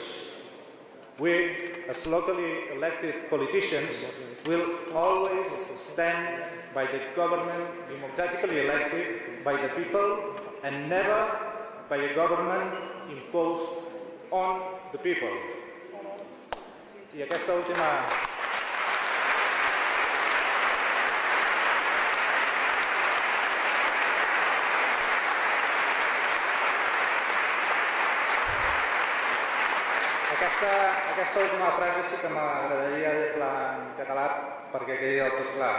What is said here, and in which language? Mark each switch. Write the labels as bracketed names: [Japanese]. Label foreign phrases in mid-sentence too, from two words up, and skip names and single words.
[English] We, as locally elected politicians, will always stand by the government democratically elected by the people and never by a government imposed on the people. [Catalan] I aquesta última... Aquesta última frase sí que m'agradaria dir-la en català perquè quedi del tot clar.